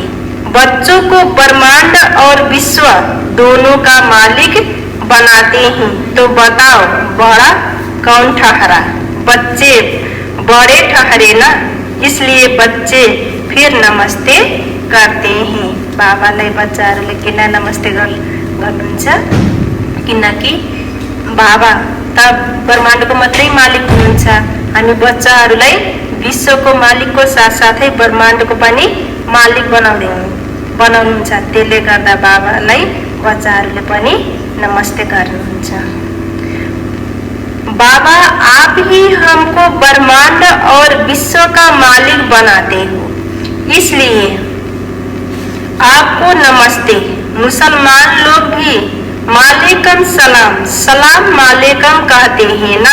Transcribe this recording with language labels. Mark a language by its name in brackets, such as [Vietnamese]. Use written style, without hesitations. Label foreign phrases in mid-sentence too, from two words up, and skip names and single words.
[Hindi] बच्चों को ब्रह्मांड और विश्व दोनों का मालिक बनाते हैं। तो बताओ बड़ा कौन ठहरा? बच्चे बड़े ठहरे ना, इसलिए बच्चे फिर नमस्ते करते हैं। [Nepali] बाबालाई बच्चाहरूले किन नमस्ते गर्नुहुन्छ? किनकि बाबा त ब्रह्माण्डको मात्रै मालिक हुनुहुन्छ। हामी बच्चाहरूलाई विश्वको मालिकको साथसाथै ब्रह्माण्डको पनि मालिक बनाउनुहुन्छ। त्यसले गर्दा बाबालाई बच्चाहरूले पनि नमस्ते गर्नुहुन्छ। [Hindi] बाबा आप ही हमको ब्रह्मांड और विश्व का मालिक बनाते हो, इसलिए आपको नमस्ते। मुसलमान लोग भी [Arabic] عليكم السلام، السلام عليكم [Hindi] कहते हैं ना।